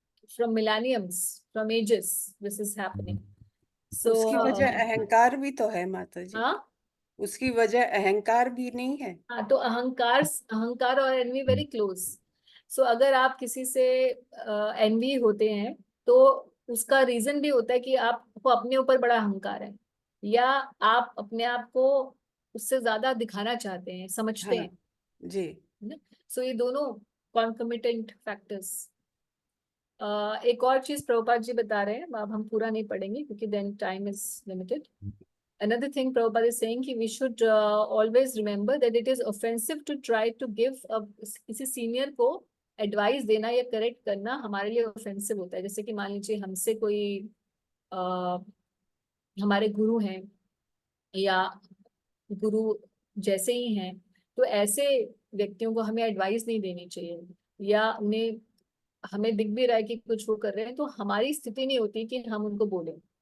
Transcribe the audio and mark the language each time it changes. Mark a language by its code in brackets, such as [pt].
[en] from millenniums, from ages this is happening. So [hi] उसकी वजह अहंकार भी तो है माता जी, हाँ उसकी वजह अहंकार भी नहीं है? हाँ, तो अहंकार और [en] Envy very close. [hi] सो अगर आप किसी से एनवी होते हैं तो उसका रीजन भी होता है कि आपको अपने ऊपर बड़ा अहंकार है, या आप अपने आप को उससे ज्यादा दिखाना चाहते हैं, समझते हाँ हैं. जी। सो ये दोनों कॉन्कमिटेंट फैक्टर्स. एक और चीज प्रभुपाद जी बता रहे हैं, अब हम पूरा नहीं पढ़ेंगे क्योंकि [en] Then time is limited. Another thing Prabhupada is saying कि we should always remember that it is offensive to try to give [hi] किसी सीनियर को एडवाइस देना या करेक्ट करना हमारे लिए ऑफेंसिव होता है. जैसे कि मान लीजिए हमसे कोई हमारे गुरु हैं या गुरु जैसे ही हैं, तो ऐसे व्यक्तियों को हमें एडवाइस नहीं देनी चाहिए, या उन्हें हमें दिख भी रहा है कि कुछ वो कर रहे हैं तो हमारी स्थिति नहीं होती कि हम उनको बोलें.